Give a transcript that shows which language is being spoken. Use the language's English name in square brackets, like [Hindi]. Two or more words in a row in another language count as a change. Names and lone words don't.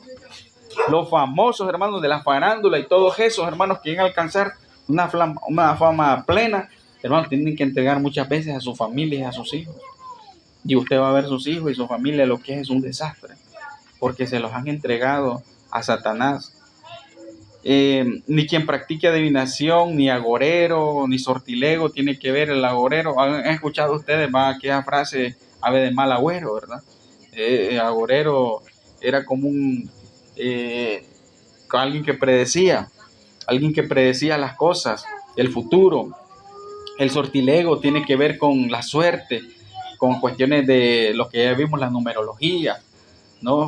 [Spanish] Los famosos, hermanos, de la farándula y todos esos, hermanos, que quieren alcanzar una fama plena, hermanos, tienen que entregar muchas veces a sus familias y a sus hijos. Y usted va a ver sus hijos y su familia lo que es un desastre, porque se los han entregado a Satanás. Ni quien practique adivinación, ni agorero, ni sortilego tiene que ver el agorero. ¿Han escuchado ustedes aquella frase, ave de mal agüero, verdad? Agorero era como alguien que predecía las cosas, el futuro. El sortilego tiene que ver con la suerte, con cuestiones de lo que ya vimos, la numerología, ¿no?